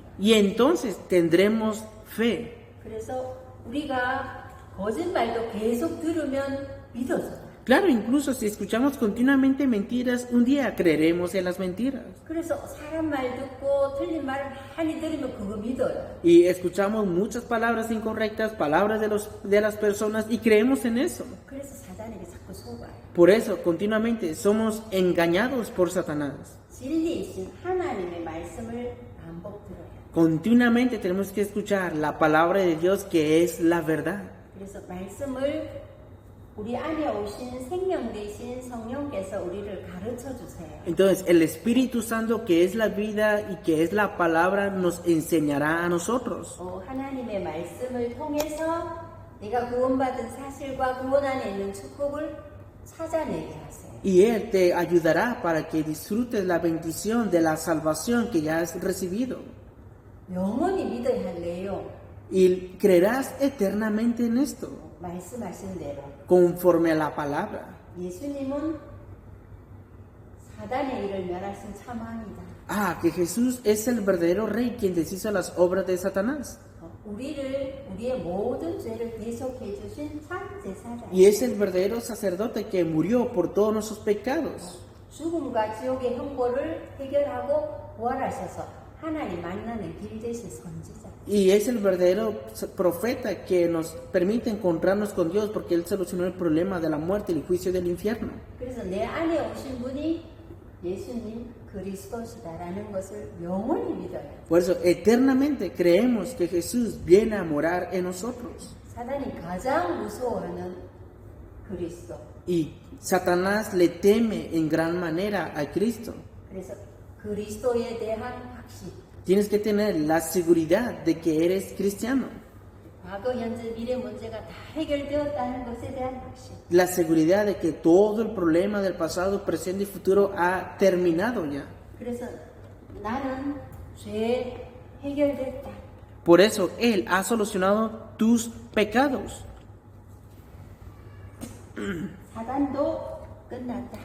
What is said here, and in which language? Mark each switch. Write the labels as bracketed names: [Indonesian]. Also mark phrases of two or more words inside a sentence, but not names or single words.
[Spanish] Y entonces tendremos fe. [Korean] 그래서 우리가 거짓말도 계속 들으면 믿어져. [Spanish] Claro, incluso si escuchamos continuamente mentiras, un día creeremos en las mentiras. [Korean] 그래서 사람 말 듣고 틀린 말 많이 들으면 그거 믿어요. [Spanish] Y escuchamos muchas palabras incorrectas, palabras de las personas y creemos en eso. [Korean] 그래서 사단에게 자꾸 속아요. [Spanish] Por eso, continuamente somos engañados por Satanás. [Korean] 진리이신 하나님의 말씀을 반복 들어요. [Spanish] Continuamente tenemos que escuchar la palabra de Dios que es la verdad. [Korean] 그래서 말씀을 우리 안에 오신 생명 되신 성령께서 우리를 가르쳐 주세요. [Spanish] Entonces, el Espíritu Santo, que es la vida y que es la palabra, nos enseñará a nosotros. [Korean] 하나님의 말씀을 통해서 네가 구원받은 사실과 구원 안에 있는 축복을 찾아내게 하세요. [Spanish] Y Él te ayudará para que disfrutes la bendición de la salvación que ya has recibido. [Korean] 영원히 믿어야 할 내용, [Spanish] Y creerás eternamente en esto, [Korean] 말씀하신 대로. [Spanish] conforme a la palabra. [Korean] 예수님은 사단의 일을 멸하신 참 왕이다. [Spanish] Que Jesús es el verdadero rey quien deshizo las obras de Satanás. [Korean] 우리의 모든 죄를 대속해 주신 참 제사장. [Spanish] Y es el verdadero sacerdote que murió por todos nuestros pecados. [Korean] 죽음과 지옥의 형벌을 해결하고 부활하셔서 하나님 만나는 길 되신 선지자. [Spanish] Y es el verdadero profeta que nos permite encontrarnos con Dios porque Él solucionó el problema de la muerte y el juicio del infierno. [Korean] 그래서 내 안에 오신 분이 예수님 그리스도시다라는 것을 영원히 믿어요. [Spanish] Por eso, eternamente creemos que Jesús viene a morar en nosotros. [Korean] 사단이 가장 무서워하는 그리스도. [Spanish] Y Satanás le teme en gran manera a Cristo. [Korean] 그래서 그리스도에 대한 확신. [Spanish] Tienes que tener la seguridad de que eres cristiano. [Korean] 과거, 현재, 미래 문제가 다 해결되었다는 것에 대한 확신. [Spanish] La seguridad de que todo el problema del pasado, presente y futuro ha terminado ya. [Korean] 그래서 나는 죄 해결됐다. [Spanish] Por eso Él ha solucionado tus pecados. [Korean] 사단도 끝났다.